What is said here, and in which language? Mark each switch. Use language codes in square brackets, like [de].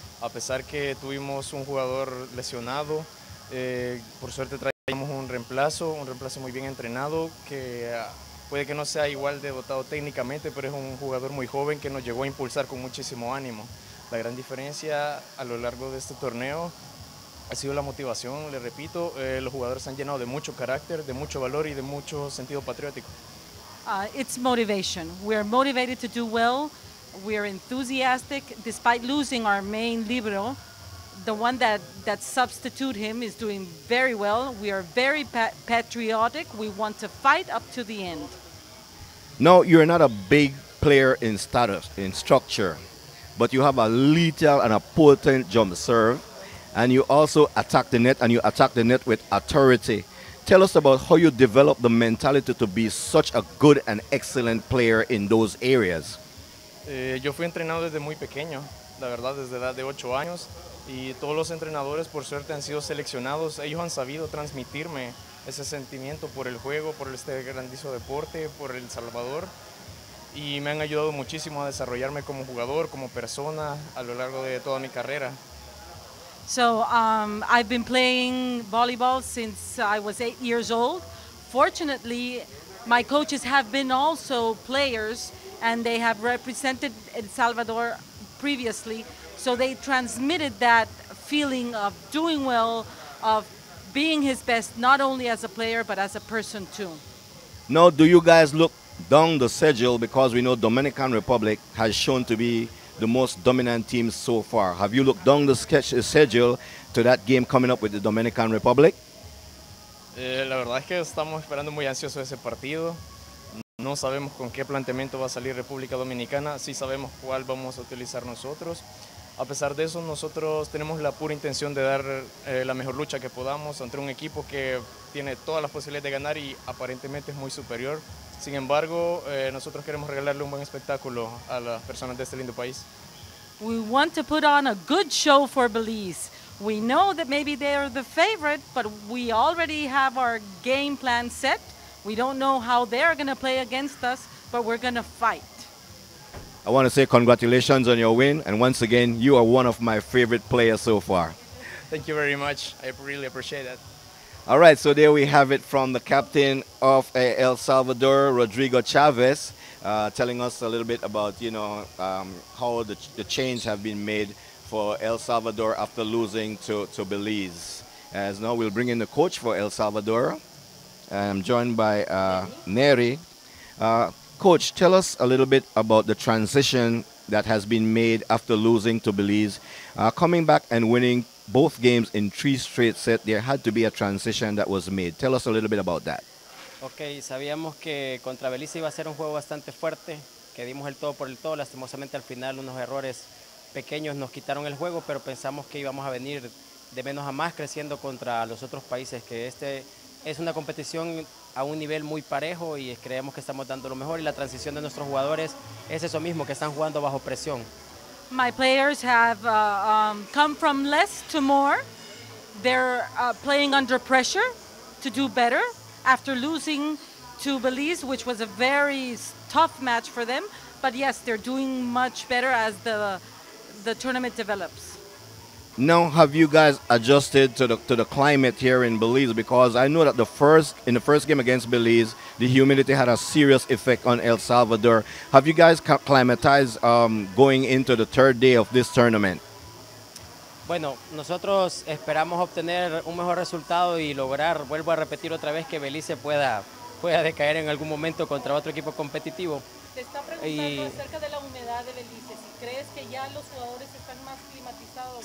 [es] A pesar que tuvimos un jugador lesionado, por suerte traíamos un reemplazo muy bien entrenado, que puede que no sea igual de dotado técnicamente, pero es un jugador muy joven que nos llegó a impulsar con muchísimo ánimo. La gran diferencia a lo largo de este torneo ha sido la motivación, le repito, los jugadores han llenado de mucho carácter, de mucho valor y de mucho sentido patriótico. [en] It's motivation. We're motivated to do well. We're enthusiastic. Despite losing our main libero, the one that substitute him is doing very well. We are very patriotic. We want to fight up to the end. No, you're not a big player in status, in structure, but you have a lethal and a potent jump serve, and you also attack the net, and you attack the net with authority. Tell us about how you develop the mentality to be such a good and excellent player in those areas. [es] Yo fui entrenado desde muy pequeño, la verdad, desde la edad de 8 años, y todos los entrenadores por suerte han sido seleccionados. Ellos han sabido transmitirme ese sentimiento por el juego, por este grandioso deporte, por El Salvador, y me han ayudado muchísimo a desarrollarme como jugador, como persona a lo largo de toda mi carrera. [en] So I've been playing volleyball since I was 8 years old. Fortunately, my coaches have been also players, and they have represented El Salvador previously, so they transmitted that feeling of doing well, of being his best, not only as a player, but as a person too. Now, do you guys look down the schedule, because we know Dominican Republic has shown to be the most dominant team so far? Have you looked down the schedule to that game coming up with the Dominican Republic? [es] La verdad es que estamos esperando muy ansioso ese partido. No sabemos con qué planteamiento va a salir República Dominicana, sí sabemos cuál vamos a utilizar nosotros. A pesar de eso, nosotros tenemos la pura intención de dar la mejor lucha que podamos ante un equipo que tiene todas las posibilidades de ganar y aparentemente es muy superior. Sin embargo, nosotros queremos regalarle un buen espectáculo a las personas de este lindo país. [en] We want to put on a good show for Belize. We know that maybe they're the favorite, but we already have our game plan set. We don't know how they're going to play against us, but we're going to fight. I want to say congratulations on your win, and once again, you are one of my favorite players so far. Thank you very much. I really appreciate that. All right, so there we have it from the captain of El Salvador, Rodrigo Chavez, telling us a little bit about, how the change have been made for El Salvador after losing to Belize. As now we'll bring in the coach for El Salvador. I'm joined by Neri. Coach, tell us a little bit about the transition that has been made after losing to Belize. Coming back and winning both games in 3 straight sets, there had to be a transition that was made. Tell us a little bit about that. [es] Ok, sabíamos que contra Belice iba a ser un juego bastante fuerte, que dimos el todo por el todo. Lastimosamente al final unos errores pequeños nos quitaron el juego, pero pensamos que íbamos a venir de menos a más creciendo contra los otros países, que este es una competición a un nivel muy parejo y creemos que estamos dando lo mejor, y la transición de nuestros jugadores es eso mismo, que están jugando bajo presión. [en] My players have come from less to more. They're playing under pressure to do better after losing to Belize, which was a very tough match for them. But yes, they're doing much better as the tournament develops. Now, have you guys adjusted to the climate here in Belize? Because I know that in the first game against Belize, the humidity had a serious effect on El Salvador. Have you guys climatized going into the 3rd day of this tournament? [es] Bueno, nosotros esperamos obtener un mejor resultado y lograr, vuelvo a repetir otra vez, que Belice pueda decaer en algún momento contra otro equipo competitivo. Te está preguntando acerca de la humedad de Belice, si crees que ya los jugadores están más climatizados.